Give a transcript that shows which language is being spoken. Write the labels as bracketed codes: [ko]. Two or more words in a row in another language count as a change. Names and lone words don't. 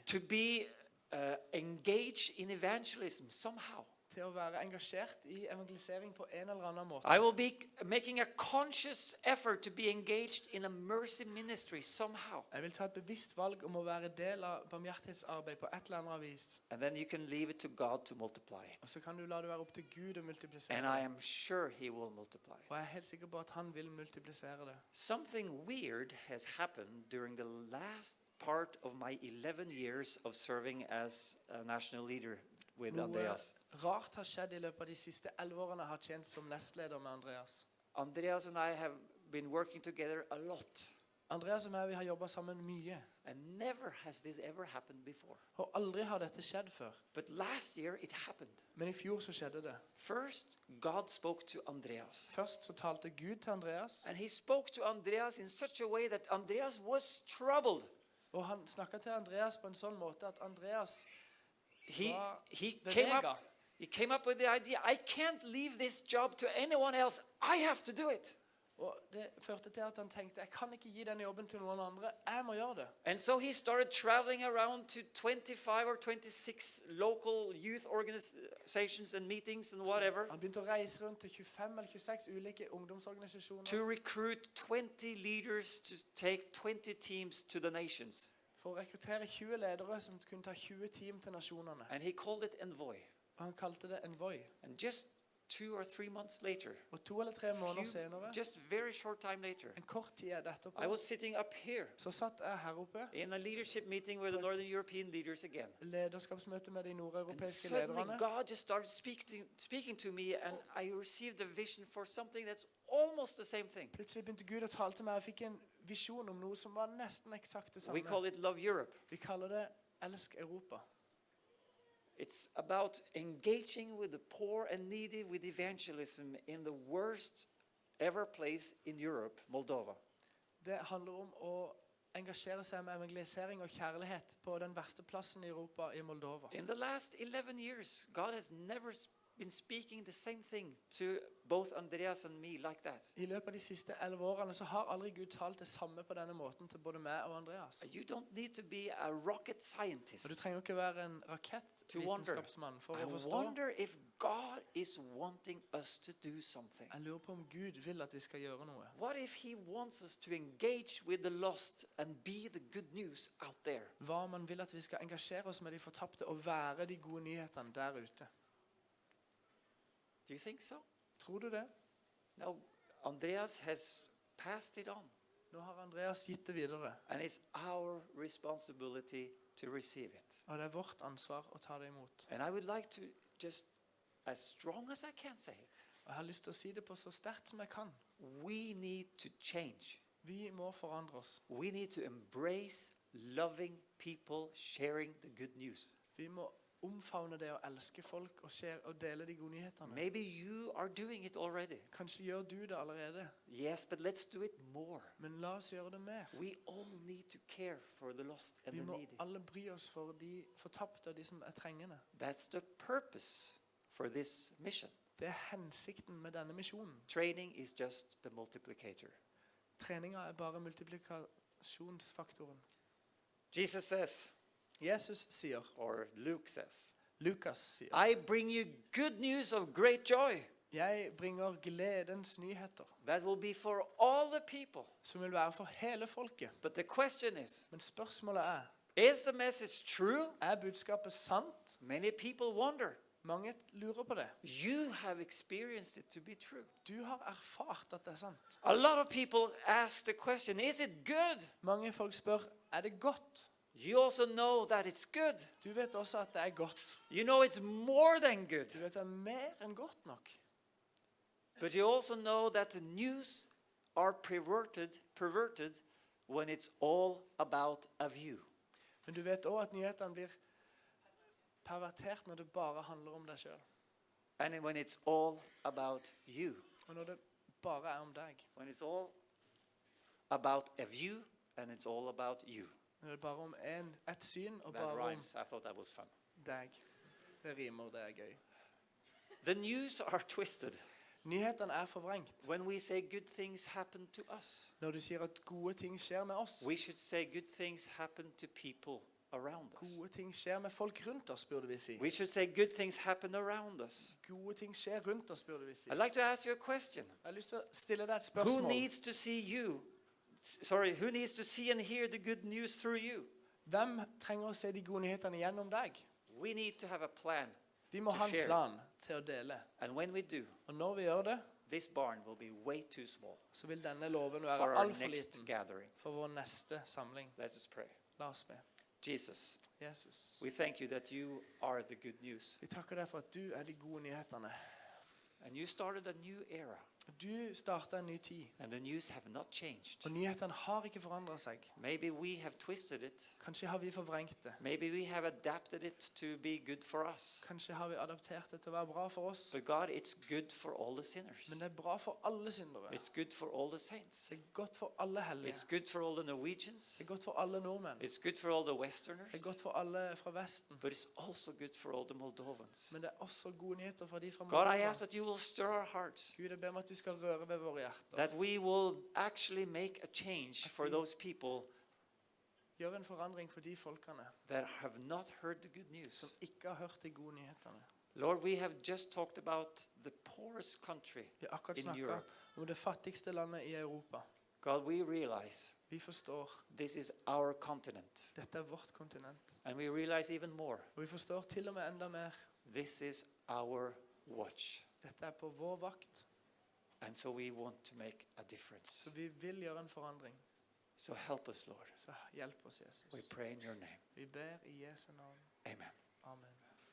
[en] to be engaged in evangelism somehow. [no] til å være engasjert i evangelisering på en eller annen måte. [en] I will be making a conscious effort to be engaged in a mercy ministry somehow. [no] Jeg vil ta et bevisst valg om å være del av barmhjertighetsarbeid på et eller annet vis. [en] And then you can leave it to God to multiply. [no] Og så kan du la det være opp til Gud å [en] And [no] multiplisere [en] I [no] det. [en] am sure He will multiply. [no] Og jeg er helt sikker på at han vil multiplisere det. [en] Something weird has happened during the last part of my 11 years of serving as a national leader with [no] Noe [en] Andreas. [no] rart har skjedd i løpet av de siste 11 årene jeg har tjent som nestleder med Andreas. [en] Andreas and I have been working together a lot. [no] Andreas og meg, vi har jobbet sammen mye. [en] And never has this ever happened before. [no] Og aldri har dette skjedd før. [en] But last year it happened. [no] Men i fjor så skjedde det. [en] First, God spoke to Andreas. [no] Først så talte Gud til Andreas, [en] And He spoke to Andreas in such a way that Andreas was troubled. [no] og han snakket til Andreas på en sånn måte at Andreas [en] He [no] var [en] came [no] beveget. [en] up. He came up with the idea, I can't leave this job to anyone else. I have to do it. [no] Og det førte til at han tenkte, jeg kan ikke gi denne jobben til noen andre, jeg må gjøre det. [en] And so he started traveling around to 25 or 26 local youth organizations and meetings and whatever [no] Han begynte å reise rundt til 25 eller 26 ulike ungdomsorganisasjoner [en] to recruit 20 leaders to take 20 teams to the nations. [no] for å rekruttere 20 ledere som kunne ta 20 team til nasjonene. [en] And he called it Envoy. [no] Og han kalte det Envoy. [en] And just 2 or 3 months later, [no] Og 2 eller 3 måneder senere, [en] just very short time later, [no] en kort tid [en] I [no] etterpå, [en] was sitting up here [no] så satt jeg her oppe, [en] in a leadership meeting with the Northern European leaders again. [no] lederskapsmøte med de [en] And [no] nordeuropeiske [en] suddenly [no] lederne. [en] God just started speaking to me, and I received a vision for something that's almost the same thing. [no] Plutselig begynte Gud å tale til meg, og jeg fikk en visjon om noe som var nesten eksakt det [en] We [no] samme. [en] call it Love Europe. [no] Vi kaller det Elsk Europa. [en] It's about engaging with the poor and needy with evangelism in the worst ever place in Europe, Moldova. [no] Det handler om å engasjere seg med evangelisering og kjærlighet på den verste plassen i Europa, i Moldova. [en] In the last 11 years, God has never been speaking the same thing to both Andreas and me like that. [no] I løpet av de siste 11 årene så har aldri Gud talt det samme på denne måten til både meg og Andreas. [en] You don't need to be a rocket scientist [no] Og du trenger ikke være en rakettvitenskapsmann for [en] I [no] å forstå. [en] wonder if God is wanting us to do something. [no] Jeg lurer på om Gud vil at vi skal gjøre noe. [en] What if he wants us to engage with the lost and be the good news out there? [no] Hva om han vil at vi skal engasjere oss med de fortapte og være de gode nyhetene der ute? [en] Do you think so? [no] Tror du det? [en] No, Andreas has passed it on. [no] Nå har Andreas gitt det videre. [en] And it's our responsibility to receive it. [no] Og det er vårt ansvar å ta det imot. [en] And I would like to just, as strong as I can say it, [no] Og jeg har lyst til å si det på så sterkt som jeg kan. [en] we need to change. [no] Vi må forandre oss. [en] We need to embrace loving people sharing the good news. [no] Vi må omfavne det å elske folk og dele de gode nyhetene. [en] Maybe you are doing it already. [no] Kanskje gjør du det allerede, [en] Yes, but let's do it more. [no] men la oss gjøre det mer. [en] We all need to care for the lost and [no] Vi [en] the [no] må [en] needy. [no] alle bry oss for de fortapte og de som er trengende. [en] That's the purpose for this mission. [no] Det er hensikten med denne misjonen. [en] Training is just the multiplicator. [no] Treninga er bare multiplikasjonsfaktoren. [en] Jesus says, [no] Jesus sier, [en] or Luke says, [no] Lukas sier, [en] I bring you good news of great joy [no] jeg bringer gledens nyheter, [en] that will be for all the people. [no] som vil være for hele folket. [en] But the question is [no] Men spørsmålet [en] the message true? [no] er budskapet sant? [en] Many people wonder. [no] Mange lurer på det. [en] You have experienced it to be true. [no] Du har erfart at det er sant. [en] A lot of people ask the question, is it good? [no] Mange folk spør, er det godt? [en] You also know that it's good. [no] Du vet også at det er godt. [en] You know it's more than good. [no] Du vet det er mer enn godt nok. [en] But you also know that the news are perverted when it's all about a view. [no] Men du vet også at nyhetene blir pervertert når det bare handler om deg selv. [en] And when it's all about you. [no] Og når det bare er om deg. [en] When it's all about a view and it's all about you. [no] Når det er bare om et syn og [en] That [no] bare om [en] rhymes. I thought that was fun. [no] deg. Det rimer, det er gøy. [en] The news are twisted. [no] Nyhetene er forvrengt. [en] When we say good things happen to us, [no] Når du sier at gode ting skjer med oss. [en] we should say good things happen to people around us. [no] Gode ting skjer med folk rundt oss, burde vi si. [en] We should say good things happen around us. [no] Gode ting skjer rundt oss, burde vi si. [en] I'd like to ask you a question. [no] Jeg har lyst til å stille deg et [en] Who [no] spørsmål. [en] needs to see you? Who needs to see and hear the good news through you? [no] Hvem trenger å se de gode nyhetene gjennom deg? [en] We need to have a plan. [no] Vi må [en] To [no] ha en [en] share. [no] plan til å dele. [en] And when we do, [no] Og når vi gjør det, [en] this barn will be way too small [no] så vil denne loven [en] for [no] være [en] our [no] altfor [en] next [no] liten [en] gathering. [no] for vår neste samling. [en] Let's just pray. [no] La oss be. [en] Jesus, [no] Jesus, [en] we thank you that you are the good news. [no] vi takker deg for at du er de gode nyhetene. [en] And you started a new era. [no] Du startet en ny tid, [en] And the news have not changed. [no] og nyhetene har ikke forandret seg. [en] Maybe we have twisted it. [no] Kanskje har vi forvrengt det. [en] Maybe we have adapted it to be good for us. [no] Kanskje har vi adaptert det til å være bra for oss. [en] But God, it's good for all the sinners. [no] Men det er bra for alle syndere. [en] It's good for all the saints. [no] Det er godt for alle hellige. [en] It's good for all the Norwegians. [no] Det er godt for alle nordmenn. [en] It's good for all the Westerners. [no] Det er godt for alle fra Vesten. [en] But it's also good for all the Moldovans. [no] Men det er også gode nyheter fra de fra [en] God, I [no] Moldova. [en] ask that you will stir our hearts. [no] Gud, jeg ber om at du skal røre ved våre hjerter. [en] That we will actually make a change for those people [no] Gjør en forandring for de folkene [en] that have not heard the good news. [no] som ikke har hørt de gode nyhetene. [en] Lord, we have just talked about the poorest country [no] Vi har akkurat [en] in [no] snakket [en] Europe. [no] om det fattigste landet i Europa. [en] God, we realize [no] Vi forstår [en] this is our continent. [no] dette er vårt kontinent. [en] And we realize even more, [no] Og vi forstår til og med enda mer. [en] this is our watch. [no] Dette er på vår vakt, [en] And so we want to make a difference. [no] så vi vil gjøre en forandring. [en] So help us, Lord. [no] Så hjelp oss, [en] Jesus. We pray in your name. [no] Vi ber i Jesu navn. [en] Amen. [no] Amen.